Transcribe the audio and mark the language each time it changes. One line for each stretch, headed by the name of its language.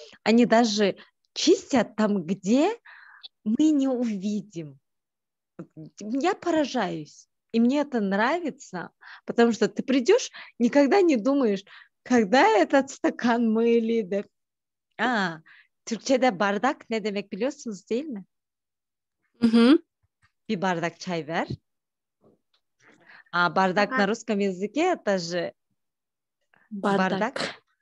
Russian: Они даже чистят там, где мы не увидим. Я поражаюсь. И мне это нравится, потому что ты придешь, никогда не думаешь, когда этот стакан мыли.
Turkish: Türkçe'de bardak ne demek biliyorsunuz değil mi? Bir bardak çay ver.
Russian: Бардак на русском языке это же бардак.